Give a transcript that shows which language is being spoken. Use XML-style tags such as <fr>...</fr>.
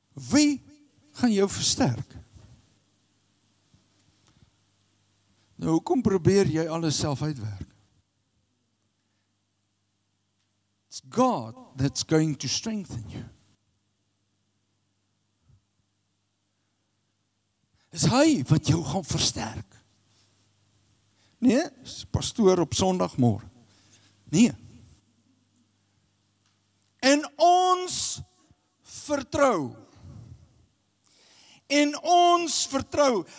<af>Wie gaan jou versterk? Nou, hoekom probeer jy alles self uitwerk?</af> <en>It's God that's going to strengthen you.</en> <af>Is hy wat jou gaan versterk. Nee, pastoor op Sondagmôre. Nee. En ons vertrou. En ons vertrou.</af>